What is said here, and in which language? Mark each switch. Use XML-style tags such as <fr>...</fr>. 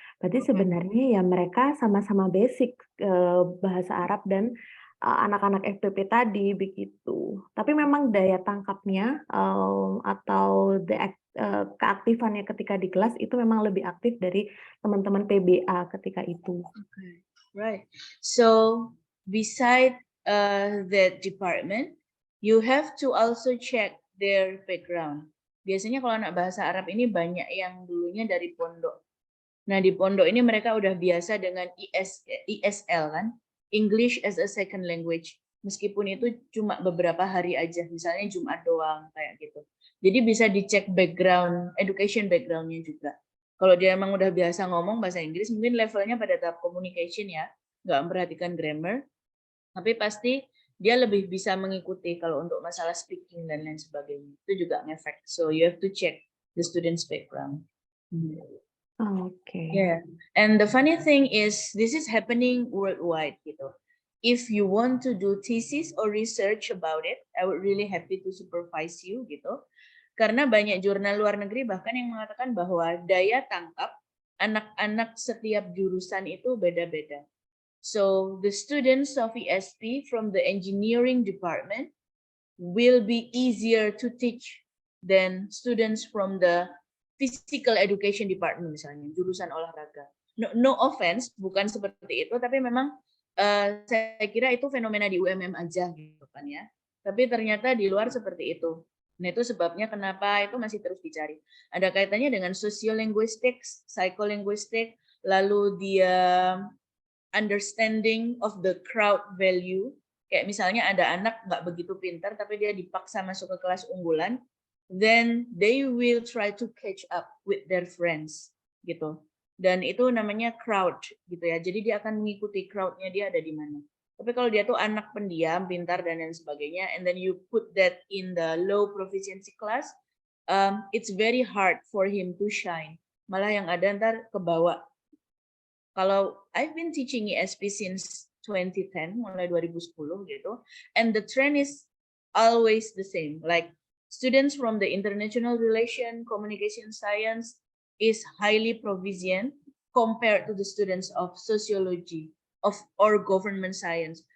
<id>Berarti sebenarnya ya mereka sama-sama basic bahasa Arab dan anak-anak FPP tadi begitu. Tapi memang daya tangkapnya atau keaktifannya ketika di kelas itu memang lebih aktif dari teman-teman PBA ketika itu.</id> <en>Okay, right. So beside that department, you have to also check their background.</en> <id>Biasanya kalau anak bahasa Arab ini banyak yang dulunya dari pondok. Nah, di pondok ini mereka udah biasa dengan ISL kan, English as a Second Language. Meskipun itu cuma beberapa hari aja, misalnya Jumat doang kayak gitu. Jadi bisa dicek background, education background-nya juga. Kalau dia emang udah biasa ngomong bahasa Inggris, mungkin levelnya pada tahap communication ya, nggak memperhatikan grammar, tapi pasti dia lebih bisa mengikuti kalau untuk masalah speaking dan lain sebagainya. Itu juga ngefek.</id> <en>So you have to check the student's background. Okay. Yeah, and the funny thing is this is happening worldwide gitu. If you want to do thesis or research about it, I would really happy to supervise you gitu.</en> <id>Karena banyak jurnal luar negeri bahkan yang mengatakan bahwa daya tangkap anak-anak setiap jurusan itu beda-beda.</id> <en>So the students of ESP from the engineering department will be easier to teach than students from the physical education department</en> <id>misalnya, jurusan olahraga.</id> <en>No offense,</en> <id>bukan seperti itu, tapi memang saya kira itu fenomena di UMM aja gitu kan ya. Tapi ternyata di luar seperti itu. Nah, itu sebabnya kenapa itu masih terus dicari. Ada kaitannya dengan sociolinguistics, psycholinguistic, lalu dia</id> <en>understanding of the crowd value.</en> <id>Kayak misalnya ada anak nggak begitu pintar, tapi dia dipaksa masuk ke kelas unggulan,</id> <en>then they will try to catch up with their friends,</en> <id>gitu. Dan itu namanya crowd, gitu ya. Jadi dia akan mengikuti crowdnya dia ada di mana. Tapi kalau dia tuh anak pendiam, pintar dan lain sebagainya,</id> <en>and then you put that in the low proficiency class, it's very hard for him to shine.</en> <id>Malah yang ada ntar kebawa.</id> <en>Kalau I've been teaching ESP since 2010,</en> <id>mulai 2010 gitu,</id> <en>and the trend is always the same. Like students from the international relation, communication science is highly proficient compared to the students of sociology or government science.</en>